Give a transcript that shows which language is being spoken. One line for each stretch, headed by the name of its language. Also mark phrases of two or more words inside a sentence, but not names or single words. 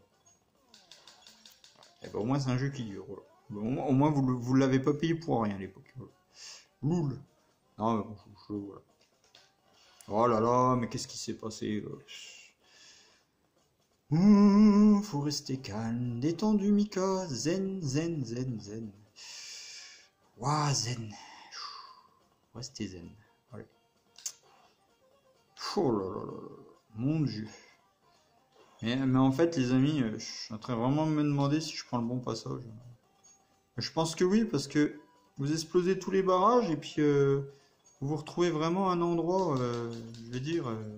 French: Et ben, au moins, c'est un jeu qui dure, voilà. Bon, au moins, vous ne l'avez pas payé pour rien à l'époque, voilà. Loul. Non, mais bon, voilà. Oh là là, mais qu'est-ce qui s'est passé là? Faut rester calme, détendu Mika, zen, zen, zen, zen. Ouah, zen. Restez zen. Allez. Oh là là là là, mon Dieu. Mais en fait, les amis, je suis en train vraiment de me demander si je prends le bon passage. Je pense que oui, parce que vous explosez tous les barrages et puis vous vous retrouvez vraiment à un endroit, je veux dire...